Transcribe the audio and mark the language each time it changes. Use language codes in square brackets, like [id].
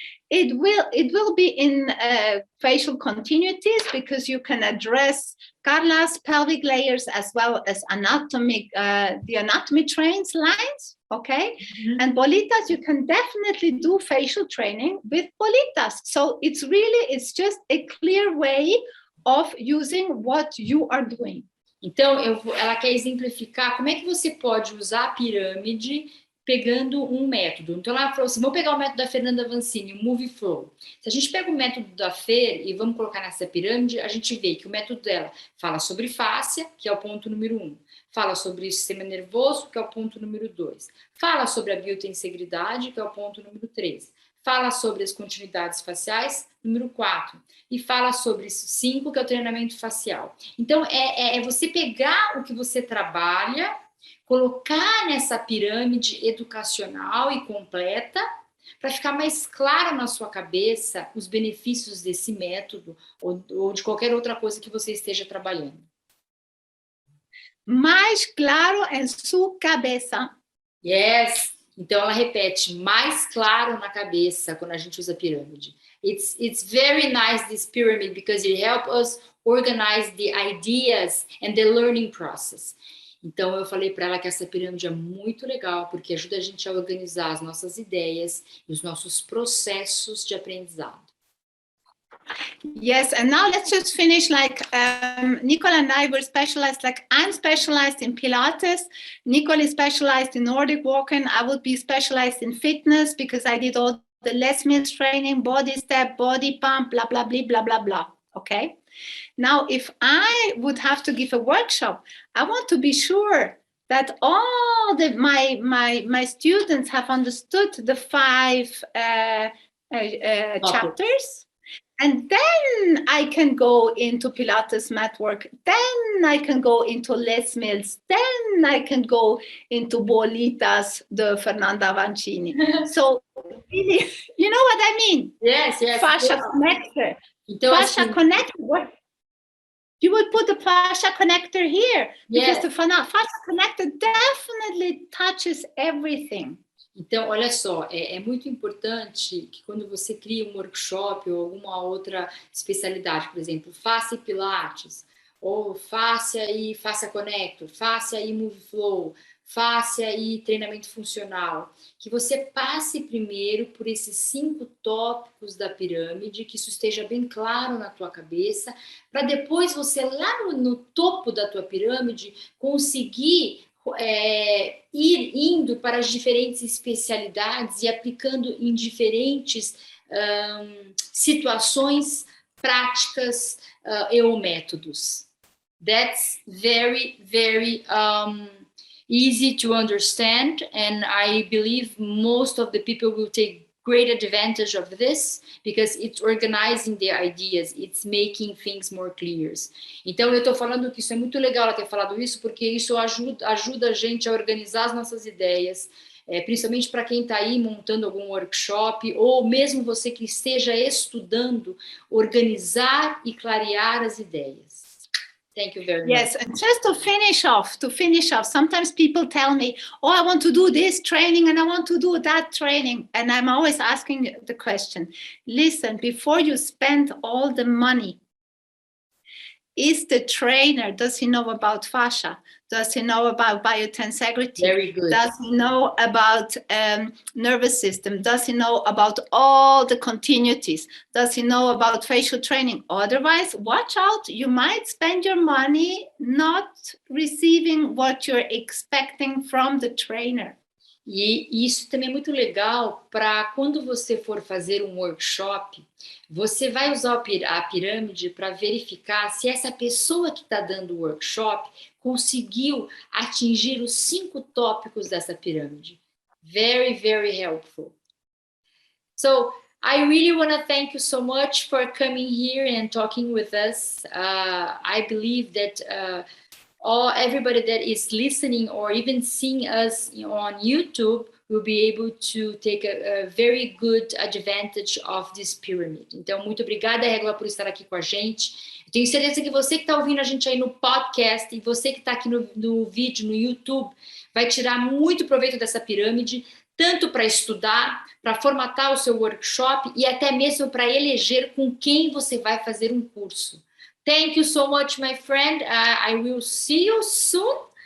[en] It will be in facial continuities because you can address Carla's pelvic layers as well as the anatomy trains lines. okay? And bolitas, you can definitely do facial training with bolitas. So it's just a clear way of using what you are doing. [pt] Então, ela quer exemplificar como é que você pode usar a pirâmide pegando um método. Então, ela falou assim, vamos pegar o método da Fernanda Vancini, o Move Flow. Se a gente pega o método da Fer e vamos colocar nessa pirâmide, a gente vê que o método dela fala sobre fáscia, que é o ponto número 1. Fala sobre o sistema nervoso, que é o ponto número 2. Fala sobre a biotenseguridade, que é o ponto número 3. Fala sobre as continuidades faciais, número 4. E fala sobre 5, que é o treinamento facial. Então, é você pegar o que você trabalha, colocar nessa pirâmide educacional e completa, para ficar mais claro na sua cabeça os benefícios desse método ou de qualquer outra coisa que você esteja trabalhando. Mais claro em sua cabeça. [en] Yes! [pt] Então, ela repete, mais claro na cabeça quando a gente usa pirâmide. [en] It's very nice, this pyramid, because it helps us organize the ideas and the learning process. [pt] Então, eu falei para ela que essa pirâmide é muito legal, porque ajuda a gente a organizar as nossas ideias e os nossos processos de aprendizado. [en] Yes, and now let's just finish Nicole and I were specialized, I'm specialized in Pilates, Nicole is specialized in Nordic walking, I would be specialized in fitness because I did all the Les Mills training, body step, body pump, blah, blah, blah, blah, blah, blah, okay? Now, if I would have to give a workshop, I want to be sure that all my students have understood the 5 chapters. And then I can go into Pilates mat work. Then I can go into Les Mills. Then I can go into Bolitas, the Fernanda Vancini. So really, you know what I mean? Yes. Fascia connector. [pt] Então, fascia assim, connector. [en] You would put the fascia connector here. Because the fascia connector definitely touches everything. [pt] Então, olha só, é muito importante que quando você cria um workshop ou alguma outra especialidade, por exemplo, fáscia e pilates, ou fáscia e fáscia connector, fáscia e move flow, fáscia e treinamento funcional, que você passe primeiro por esses 5 tópicos da pirâmide, que isso esteja bem claro na tua cabeça, para depois você lá no topo da tua pirâmide conseguir ir indo para as diferentes especialidades e aplicando em diferentes situações práticas ou métodos. [en] That's very, very easy to understand, and I believe most of the people will take great advantage of this because it's organizing the ideas, it's making things more clear. [pt] Então, eu estou falando que isso é muito legal ela ter falado isso, porque isso ajuda a gente a organizar as nossas ideias, principalmente para quem está aí montando algum workshop, ou mesmo você que esteja estudando, organizar e clarear as ideias. [en] Thank you very much. Yes, and just to finish off, sometimes people tell me, oh, I want to do this training and I want to do that training. And I'm always asking the question, listen, before you spend all the money, is the trainer, does he know about fascia? Does he know about biotensegrity? Very good. Does he know about nervous system? Does he know about all the continuities? Does he know about facial training? Otherwise, watch out. You might spend your money not receiving what you're expecting from the trainer. [pt] E isso também é muito legal para quando você for fazer um workshop, você vai usar a pirâmide para verificar se essa pessoa que está dando o workshop conseguiu atingir os 5 tópicos dessa pirâmide. [en] Very, very helpful. So, I really want to thank you so much for coming here and talking with us. I believe that everybody that is listening or even seeing us on YouTube will be able to take a very good advantage of this pyramid. [pt] Então, muito obrigada, Regula, por estar aqui com a gente. Eu tenho certeza que você que está ouvindo a gente aí no podcast e você que está aqui no vídeo, no YouTube, vai tirar muito proveito dessa pirâmide, tanto para estudar, para formatar o seu workshop e até mesmo para eleger com quem você vai fazer um curso. [en] Thank you so much, my friend. I will see you soon.